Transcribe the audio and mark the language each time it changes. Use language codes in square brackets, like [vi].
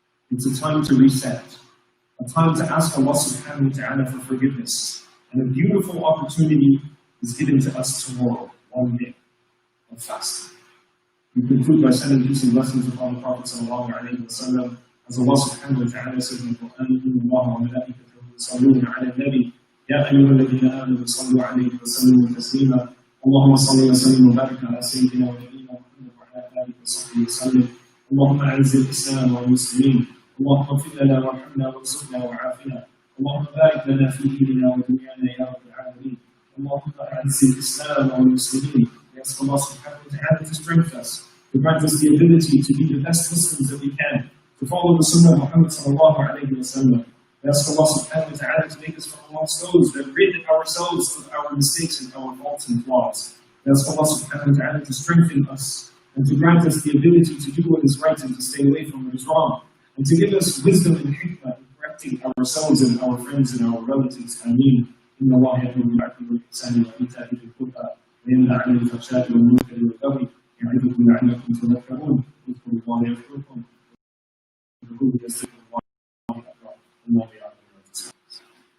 [en] It's a time to reset, a time to ask Allah subhanahu wa ta'ala for forgiveness. And a beautiful opportunity is given to us tomorrow, one day of fasting. We conclude by sending peace and blessings upon the Prophet sallallahu alayhi wa sallam. As Allah subhanahu wa ta'ala says in the Quran, [ar] إِنَّ اللَّهَ وَمَلَائِكَتَهُ يُصَلُّونَ عَلَى النَّبِيِّ يَا أَيُّهَا الَّذِينَ آمَنُوا صَلُّوا عَلَيْهِ وَسَلِّمُوا تَسْلِيمًا اللهم صل وسلم وبارك على سيدنا ونبينا محمد وعلى آله وصحبه وسلم اللهم أعز الإسلام والمسلمين اللهم اغفر لنا وارحمنا وارزقنا وعافنا اللهم بارك لنا في ديننا ودنيانا يا رب العالمين اللهم أعز الإسلام والمسلمين. [en] We ask Allah subhanahu wa ta'ala to strengthen us, to grant us the ability to be the best Muslims that we can, to follow the Sunnah of Muhammad sallallahu alayhi wa sallam. We ask Allah subhanahu wa ta'ala to make us from amongst those that rid ourselves of our mistakes and our faults and flaws. We ask Allah subhanahu wa ta'ala to strengthen us and to grant us the ability to do what is right and to stay away from what is wrong. And to give us wisdom and hikmah in correcting ourselves and our friends and our relatives. Ameen. [ar] إن الله يأمر بالعدل والإحسان وإيتاء ذي القربى وينهى عن الفحشاء والمنكر والبغي يعظكم لعلكم تذكرون اذكروا الله يذكركم وذكروه يذكركم الله أكبر الله يعلم ما تصنعون.